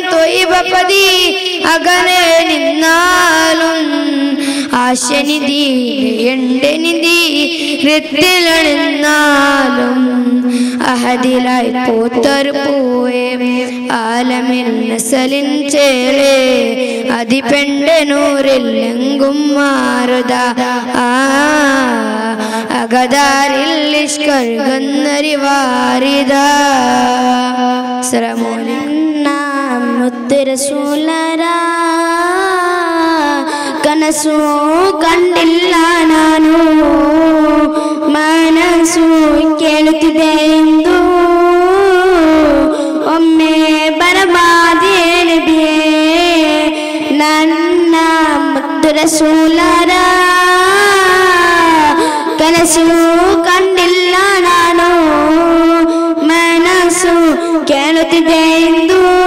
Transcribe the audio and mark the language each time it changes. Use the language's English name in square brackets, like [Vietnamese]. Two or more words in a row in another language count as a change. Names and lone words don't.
[Malayalam] തൊയ്ബപതി അകലെ നിന്നാലും ആശനിധിയുടെ എണ്ടനിധി വൃത്തിലണിന്നാലും അഹദിലായി പൂത്തൊരു പൂവേ ആലമിൽ നസലിൻ ചേലേ അതിപെണ്ടെ നൂറിൽ എങ്കും മാറുതാ അകതാരിൽ ഇഷ്കൽകൊന്നൊരു വാരിതാ. [Arabic] السلام عليكم. [Malayalam] മുത്ത് റസൂലരാ [Kannada] ಕನಸು ಕಂಡಿಲ್ಲ ನಾನು ಮನಸ್ಸು ಕೇಳುತ್ತಿದೆ ಎಂದು ಒಮ್ಮೆ ಬರಬಾರದೆ ನಬಿಯೇ ನನ್ನ ಮುದ್ದು ರಸೂಲರ ಕನಸು ಕಂಡಿಲ್ಲ ನಾನು ಮನಸ್ಸು ಕೇಳುತ್ತಿದೆ ಎಂದು